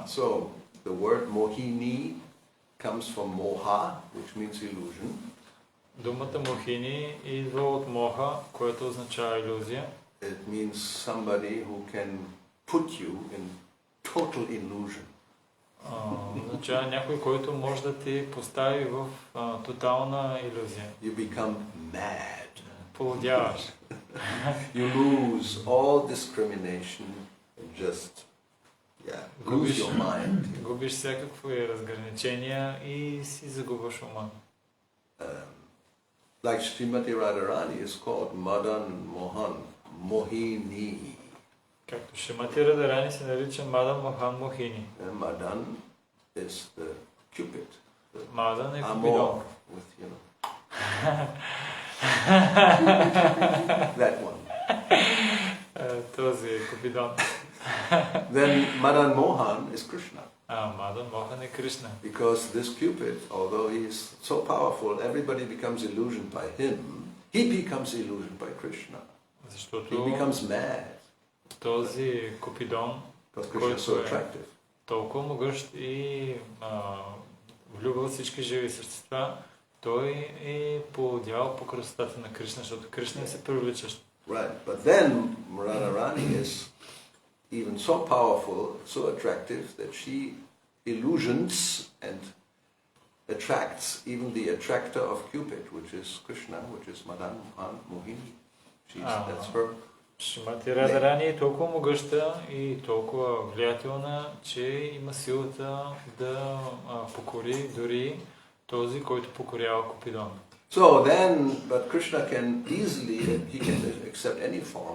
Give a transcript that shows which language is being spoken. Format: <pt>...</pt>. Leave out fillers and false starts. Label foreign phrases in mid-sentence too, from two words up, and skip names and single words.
<en>So, the word Mohini comes from Moha, which means illusion.</en> <bg>Думата Мохини идва от Моха, което означава илюзия.</bg> <en>It means somebody who can put you in total illusion.</en> <bg>Означава някой, който може да те постави в тотална илюзия.</bg> <en>You become mad.</en> <bg>Полудяваш.</bg> <en>You lose all discrimination and just lose your mind.</en> <bg>Губиш всякакви разграничения и си загубваш ума.</bg> <en>Like Srimati Radharani is called Madan Mohan Mohini.</en> <bg>Както Шримати Радарани се нарича Мадан Мохан Мохини.</bg> <en>Madan is the Cupid.</en> <bg>Мадан е Amor Купидон.</bg> <en>with, that one.</en> <bg>Този е Купидон.</bg> <en>Then Madan Mohan is Krishna.</en> <bg>Мадан Мохан е Кришна.</bg> <en>Because this Cupid, although he is so powerful, everybody becomes illusioned by him. He becomes illusioned by Krishna.</en> <bg>Защото</bg> <en>He becomes mad.</en> <bg>този Купидон,</bg> <en>Because Krishna is so</en> <bg>който е</bg> <en>attractive.</en> <bg>толкова могъщ и влюбва всички живи същества, той е поводял по красотата на Кришна, защото Кришна се привличащ.</bg> <en>Right, but then Radharani is even so powerful, so attractive that she illusions and attracts even the attractor of Cupid, which is Krishna, which is Madan Mohini. That's her.</en> <bg>Шримати Радарани е толкова могъща и толкова влиятелна, че има силата да покори дори този, който покорява Купидон.</bg> <en>So then, but Krishna can easily, he can accept any form.</en>